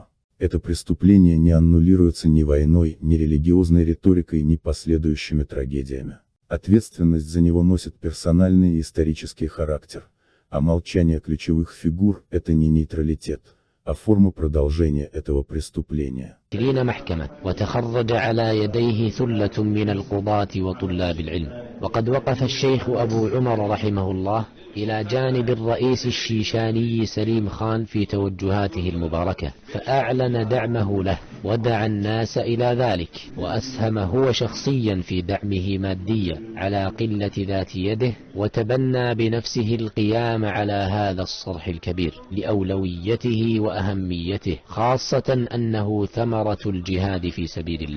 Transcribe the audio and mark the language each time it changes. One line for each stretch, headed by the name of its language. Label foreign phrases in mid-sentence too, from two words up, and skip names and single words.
Russian: Это преступление не аннулируется ни войной, ни религиозной риторикой, ни последующими трагедиями. Ответственность за него носит персональный и исторический характер, а молчание ключевых фигур – это не нейтралитет, а форма продолжения этого преступления.
Arabic: وتخرج على يديه ثلة من القضاة وطلاب العلم وقد وقف الشيخ أبو عمر رحمه الله إلى جانب الرئيس الشيشاني سليم خان في توجهاته المباركة، فأعلن دعمه له ودعا الناس إلى ذلك، وأسهم هو شخصيا في دعمه ماديا على قلة ذات يده، وتبنى بنفسه القيام على هذا الصرح الكبير لأولويته وأهميته، خاصة أنه ثمرة الجهاد في سبيل الله.